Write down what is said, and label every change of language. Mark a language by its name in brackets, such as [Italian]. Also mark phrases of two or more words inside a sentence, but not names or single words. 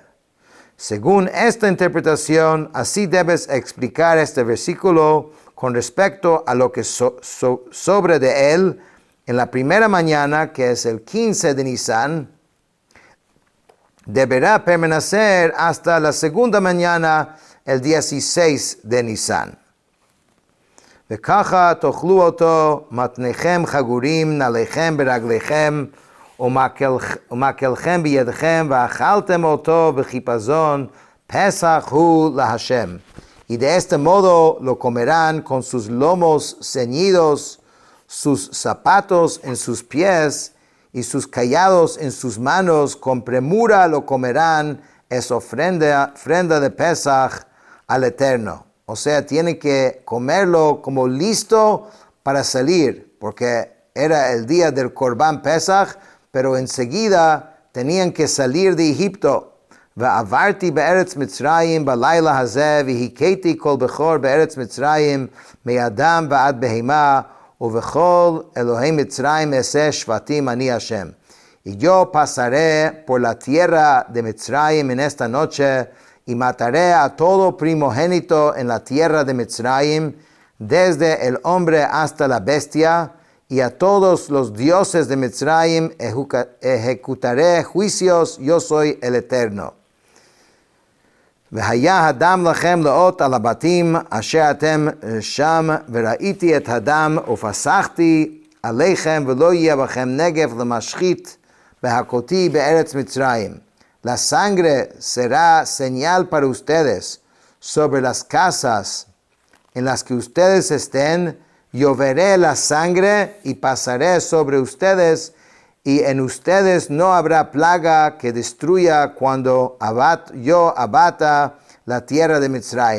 [Spanish] Según esta interpretación, así debes explicar este versículo con respecto a lo que sobre de él en la primera mañana, que es el 15 de Nisan, deberá permanecer hasta la segunda mañana, el 16 de Nisan. [Hebrew] וככה תאכלו אותו מתניכם חגורים נעליכם ברגליכם ומקלכם בידכם ואכלתם אותו בחיפזון פסח הוא להשם. [Spanish] Y de este modo lo comerán con sus lomos ceñidos, sus zapatos en sus pies y sus callados en sus manos, con premura lo comerán, es ofrenda de Pesach al Eterno. O sea, tienen que comerlo como listo para salir, porque era el día del [Hebrew] קרבן פסח, [Spanish] pero enseguida tenían que salir de Egipto. [Hebrew] ועברתי בארץ מצרים בלילה הזה, והכיתי כל בכור בארץ מצרים, מאדם ועד בהמה, ובכל אלוהי מצרים אעשה שבטים אני השם. [Spanish] Y yo pasaré por la tierra de Mitzrayim en esta noche, y mataré a todo primogénito en la tierra de Mitzrayim, desde el hombre hasta la bestia, y a todos los dioses de Mitzrayim ejecutaré juicios, yo soy el Eterno. [Hebrew] והיה הדם לכם לאות על הבתים אשר אתם שם, וראיתי את הדם ופסחתי עליכם, ולא יהיה בכם נגף למשחית בהכותי בארץ מצרים. [Spanish] La sangre será señal para ustedes sobre las casas en las que ustedes estén. Yo veré la sangre y pasaré sobre ustedes, y en ustedes no habrá plaga que destruya cuando yo abata la tierra de Mitzrayim.